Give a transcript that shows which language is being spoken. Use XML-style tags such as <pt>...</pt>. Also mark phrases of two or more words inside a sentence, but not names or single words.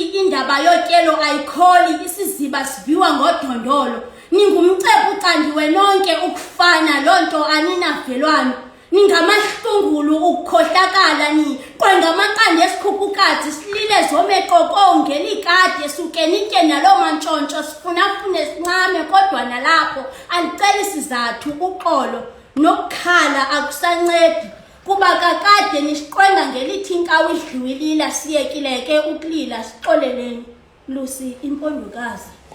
<xh>indaba yotyelo ayikholi isiziba siviwa ngodondolo ningumcephu candiwe nonke ukufana lonto aninavelwano ningamahlungulu ukukhohlakala qwenga amaqanda esikhukhukazi silile zomeqoko ngelikade suke nitye naloo mantshontsho sifunafune sincame kodwa nalapho andicela isizathu uxolo nokukhala akusancedi kuba kakade nisiqwenga ngelithi inkawu idliwilila siyekileke ukulila sixoleleni Lucy impondokazi</xh>